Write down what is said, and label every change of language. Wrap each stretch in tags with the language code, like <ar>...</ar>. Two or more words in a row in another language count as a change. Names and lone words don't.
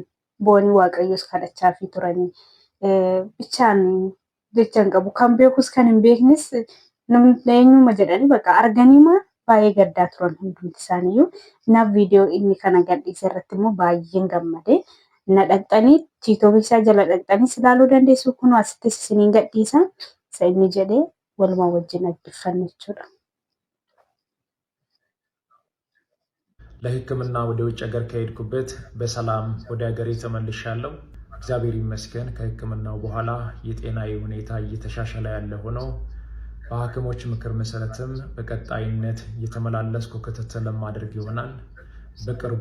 <om>Bo'anii waaqayyoos kadhachaa fi turanii. Bichaan jechaan qabu kan beekus kan hin beeknes eenyuma jedhanii bakka arganiima baay'ee gaddaa turan hundumti isaaniiyyuu. Naaf viidiyoo inni kana gadhiise irratti immoo baay'een gammade. Na dhaqxanii tiitoobii isaa jala dhaqxanii ilaaluu dandeessu kun asittis isiniin gadhiisa. Isa inni jedhee waluma wajjin dhaggeeffanna jechuudha.</om> <am>ለሕክምና ወደ ውጭ ሀገር ከሄድኩበት በሰላም ወደ ሀገሬ ተመልሻለሁ። እግዚአብሔር ይመስገን። ከሕክምናው በኋላ የጤናዬ ሁኔታ እየተሻሻለ ያለ ሆኖ በሐኪሞች ምክር መሰረትም በቀጣይነት እየተመላለስኩ ክትትል ለማድረግ ይሆናል። በቅርቡ</am>